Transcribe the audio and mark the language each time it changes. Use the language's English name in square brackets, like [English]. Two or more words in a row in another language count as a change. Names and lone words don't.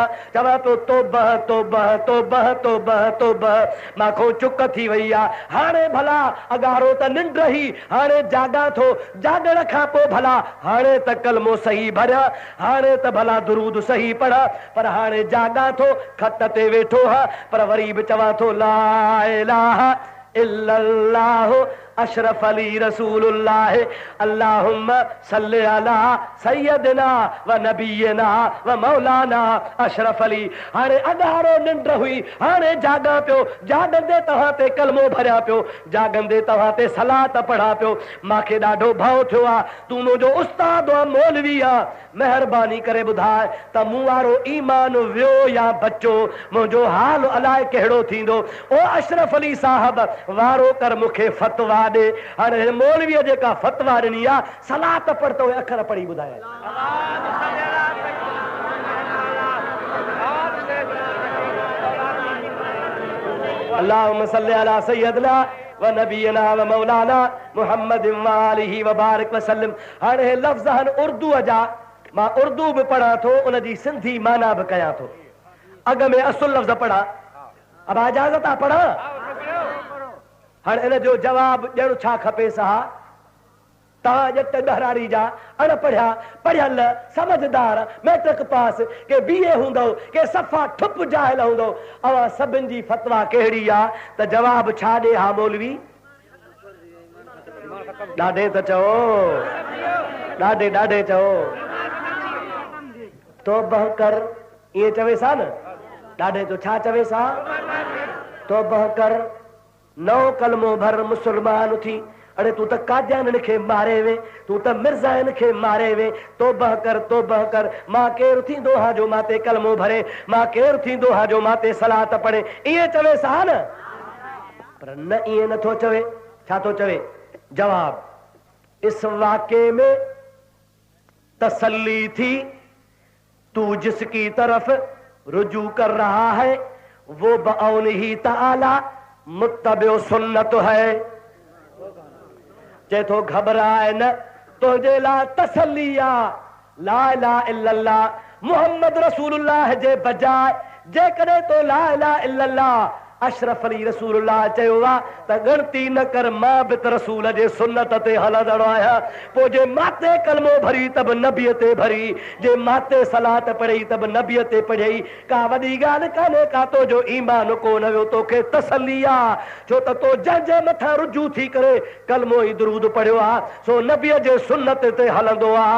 [Sindhi] चवां पियो तौबह तौबह तौबह तौबह तौबह, मां चुक थी वई आहे। हाणे भला अगारो त निंड रही, हाणे जागा थो, जागण खां पोइ भला हाणे त कलमो सही भरिया, हाणे त भला दुरूद सही पढ़ा, पर हाणे जागा थो, खट ते वेठो हा, पर वरी बि चवां थो [Arabic] لا إله إلا الله أشرف علي رسول الله اللهم صل على سيدنا ونبينا ومولانا أشرف علي. [Sindhi] हाणे अगारो निंड हुई, हाणे जागा पियो, जागंदे तव्हां ते कलमो भरिया पियो, जागंदे तव्हां ते सलात पढ़ा पियो। मूंखे ॾाढो भउ थियो आहे, तूं मुंहिंजो उस्ताद आहे, मौलवी आहे, महिरबानी करे ॿुधाए त मूं वारो ईमान वियो या बचो, मुंहिंजो हाल अलाए कहिड़ो थींदो। ओ अशरफ अली साहब वारो कर मूंखे फतवा ॾे। हाणे मौलवीअ जेका फतवा ॾिनी आहे, सलात पढ़ त उहे अखर पढ़ी ॿुधाए। [Arabic] اللهم صل على سيدنا ونبينا ومولانا محمد وآله وبارك وسلم. [Sindhi] हाणे हे लफ़्ज़ आहिनि उर्दूअ जा, मां उर्दू बि पढ़ां थो, उन जी सिंधी माना बि कयां थो। अॻ में असुल लफ़्ज़ पढ़ा, अब इजाज़त आहे पढ़ा? हाणे इन जो जवाब ॾियणु छा खपे? सां तव्हां ॼट ॾहराड़ी जा अणपढ़िया पढ़ियल समझदार मैट्रिक पास के बीए हूंदो, के सफ़ा ठुप जाहिल हूंदो, अवां सभिनि जी फतवा कहिड़ी आहे त जवाब छा ॾे? हा मौलवी ॾाढे त चओ, ॾाढे ॾाढे चओ, तौबह कर, ईअं चवेसि हा न? ॾाढे तो छा चवेसि हा? तौबह कर, नओ कलमो भर, मुसलमान थी। अरे तू त कादियाननि खे मारे वे, तू त मिर्ज़ाइनि खे मारे वे, तौबह कर तौबह कर। मां केरु थींदो हा जो मां ते कलमो भरे, मां केरु थींदो हा जो मां ते सलात पढ़े, ईअं चवेसि हा न? पर न, ईअं नथो चवे। छा थो चवे? [Urdu] جواب، اس واقعے میں تسلی تھی، تو جس کی طرف رجوع کر رہا ہے وہ بعونہ تعالیٰ متبع سنت ہے. [Sindhi] चए थो घबराए न, तुंहिंजे लाइ तसल्ली आहे, [Arabic] لا إله إلا الله محمد رسول الله [Sindhi] जे बजाए जेकॾहिं तो [Arabic] لا إله إلا الله أشرف علي رسول الله [Sindhi] चयो आहे त गणती न कर, मां बि त रसूल जे सुन्नत ते हलंदड़ आहियां। पोइ जे माते कलमो भरी त बि नबीअ ते भरी, जे माते सलात पढ़ी त बि नबीअ ते पढ़ी। का वॾी ॻाल्हि कान्हे, का तो जो ईमान कोन वियो, तोखे तसल्ली आहे, छो त तो जंहिंजे मथां रुजू थी करे कलमो ई दुरूद पढ़ियो आहे, सो नबीअ जे सुन्नत ते हलंदो आहे।